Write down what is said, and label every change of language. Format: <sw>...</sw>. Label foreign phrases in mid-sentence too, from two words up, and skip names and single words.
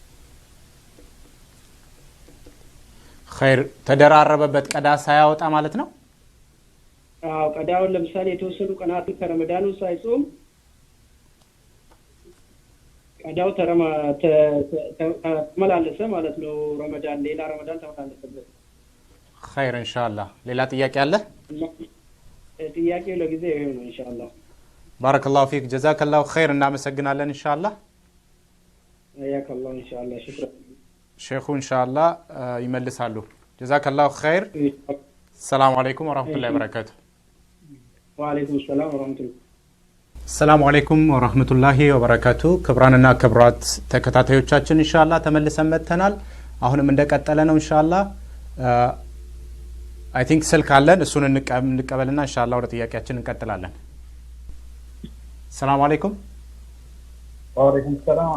<am>خير ተደራረበበት ቀዳ ሳያወጣ ማለት ነው አዎ ቀዳውን ለምሳሌ የተወሰኑ ቀናት ከረመዳኑ ሳይጾም ቀዳው ተመላለሰ ማለት ነው ረመዳን ሌላ ረመዳን ተመላለሰበት</am> <ar>خير ان شاء الله</ar> <am>ሌላ ጥያቄ አለ ጥያቄው ለጊዜ ይሄ ነው</am> <ar>ان شاء الله بارك الله فيك جزاك الله خير እናመሰግናለን ان شاء الله حياك الله ان شاء الله شكرا شيخو ان شاء الله ይመልሳሉ جزاك الله خير السلام عليكم ورحمه الله وبركاته وعليكم السلام ورحمه الله السلام عليكم ورحمه الله وبركاته</ar> <am>ክብራንና ክብራት ተከታታዮቻችን ኢንሻአላህ ተመልሰን መጥተናል አሁንም እንደቀጠለ ነው ኢንሻአላህ</am> <en>I think</en> <am>ስልክ አለን እሱን እንቀበልና ኢንሻአላህ ወደ ጥያቄያችን እንቀጥላለን</am> <ar>سلام عليكم وعليكم سلام</ar>